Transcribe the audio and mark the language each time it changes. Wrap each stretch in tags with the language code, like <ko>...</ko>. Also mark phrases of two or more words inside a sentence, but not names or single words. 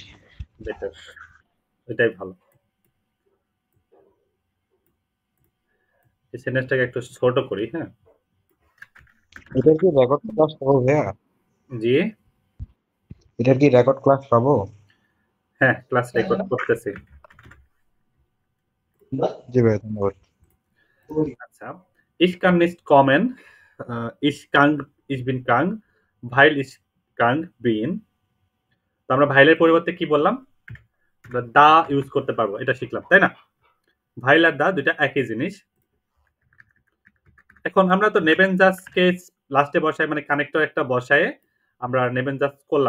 <bn>বেটার, এটাই ভালো। এই সেন্টেন্সটাকে একটু ছোট করি। হ্যাঁ, এটার কি</bn> <en>record class</en> <bn>পাবো ভাইয়া? জি এটার কি</bn> <en>record class</en> <bn>পাবো? হ্যাঁ,</bn> <en>class record</en> <bn>করতেছি। জি ভাই, ধন্যবাদ। আচ্ছা,</bn> <de>ich kann nicht kommen, ich kann, ich bin krank, weil ich krank bin।</de> <bn>তো আমরা ভাইলের পরিবর্তে কি বললাম, আমরা দা ইউজ করতে পারবো, এটা শিখলাম তাই না? ভাইল আর দা দুইটা একই জিনিস। এখন আমরা তো নেভেনজাসকে লাস্টে বসায়, মানে কানেক্টর একটা বসায় আমরা নেভেনজাস করলাম।</bn>